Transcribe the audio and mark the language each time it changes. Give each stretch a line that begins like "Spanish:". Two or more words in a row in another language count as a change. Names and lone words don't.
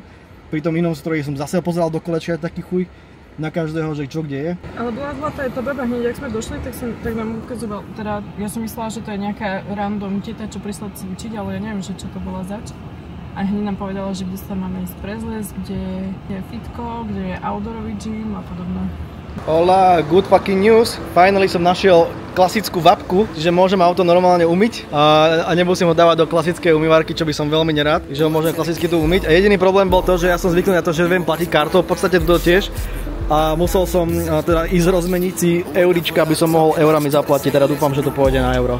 Slovak: Pri tom inom stroji som zase pozeral do kolečka taký chuj na každého, že čo kde je. Ale bola zlatá aj tá baba hneď, ak sme došli, tak nám ukazoval, teda ja som myslela, že to je nejaká random teta, čo prišla cvičiť, ale ja neviem, že čo to bola zač. A hneď nám povedala, že kde sa máme ísť prezliec, kde je fitko, kde je outdoorový gym a podobne.
English: Hola, good fucking news.
Slovak: Finally som našiel klasickú vapku, že môžem auto normálne umyť a nemusím ho dávať do klasickej umývarky, čo by som veľmi nerád, že ho môžem klasicky tu umyť. A jediný problém bol to, že ja som zvyknutý na to, že viem platiť kartou, v podstate to tiež. A musel som teda ísť rozmeniť si eurička, aby som mohol eurami zaplatiť, teda dúfam, že to pôjde na euro.